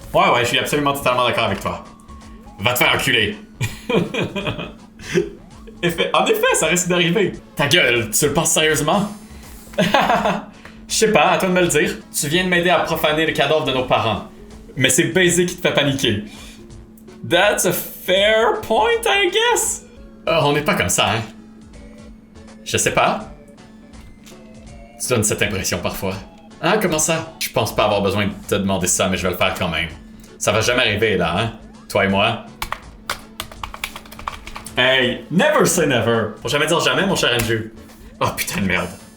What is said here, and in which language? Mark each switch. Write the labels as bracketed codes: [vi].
[fr] Ouais, je suis absolument totalement d'accord avec toi. Va te faire enculer. En effet, ça risque d'arriver. Ta gueule, tu le penses sérieusement? Je sais pas, à toi de me le dire. Tu viens de m'aider à profaner le cadavre de nos parents. Mais c'est Baiser qui te fait paniquer. [en] That's a fair point, I guess. [fr] On n'est pas comme ça, hein? Je sais pas. Tu donnes cette impression parfois. Ah, comment ça? Je pense pas avoir besoin de te demander ça, mais je vais le faire quand même. Ça va jamais arriver, là, hein? Toi et moi. [en] Hey, never say never. [fr] Faut jamais dire jamais, mon cher Andrew. Oh, putain de merde.